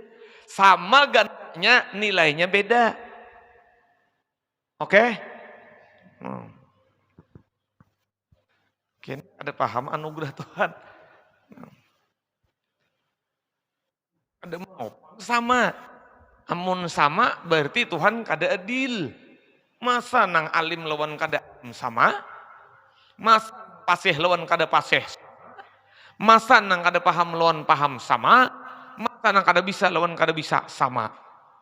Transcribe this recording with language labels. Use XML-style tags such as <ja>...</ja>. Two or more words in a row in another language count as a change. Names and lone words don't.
<id>Sama gandanya nilainya beda. Oke? Mungkin ada paham anugerah Tuhan. Ada mau sama.</id> <bjn>Amun sama berarti Tuhan kada adil. Masa nang alim lawan kada sama? Masa pasih lawan kada pasih? Masa nang kada paham lawan paham sama? Masa nang kada bisa lawan kada bisa sama?</bjn>